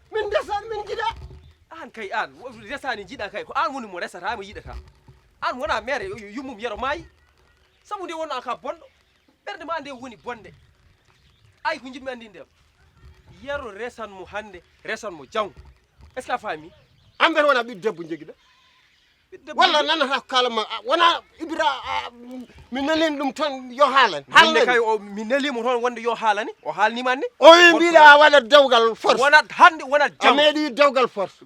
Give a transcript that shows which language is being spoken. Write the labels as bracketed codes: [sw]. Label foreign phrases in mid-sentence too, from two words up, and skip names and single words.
[ff] Min desani min jiɗa. An kay an, wo-, desani jiɗa kay, ko an woni mo resata, mo yiɗata. An wona mere, yu-, yummum yero maayi. Sabu nde wonno an ka bonɗo. Ɓernde ma nde woni bonde. Ay ko jiɗmi andi nde. Yero resan mo hande, resan mo jango. [fr] Est-ce que [ff] a faami? An mbiyata wona ɓiɗɗo debbo joguiɗa. Ɓiɗɗo debbo Walla joguiɗa. nanata kalama, a, wona Ibra, a, mi nanini ɗum tan yo haalane. Hande Haalane. kay o, mi nelimo toon wonde yo haalane. O haalnima anne. O wi Wonko mbiɗa waɗa dewgal force. Wonat hande, wonat A jango. meeɗi dewgal force.